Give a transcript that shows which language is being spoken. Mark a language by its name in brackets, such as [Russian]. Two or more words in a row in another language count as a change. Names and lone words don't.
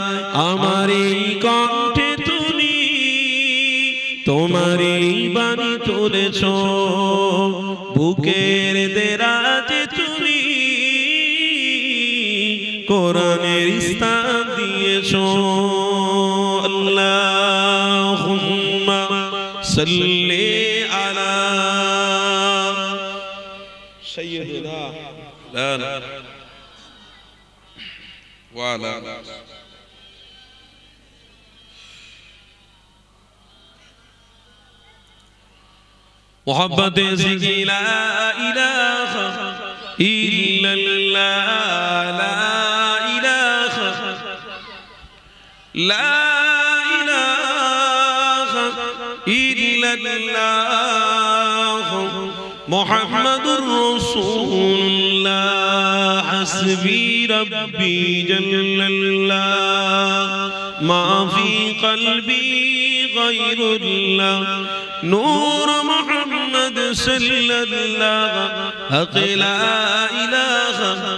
[Bangla] আমার এই কণ্ঠে তুমি তোমারই বাণী তুলেছ, বুকের দেরাজে তুমি কোরআনের স্থান দিয়েছ। [Arabic] اللهم صل على سيدنا وعلى [Hindi] मोहब्बत से [Arabic] لا إله إلا الله لا إله إلا الله محمد رسول الله حسبي ربي جل الله ما في قلبي غير الله نور محمد صلى الله لا إله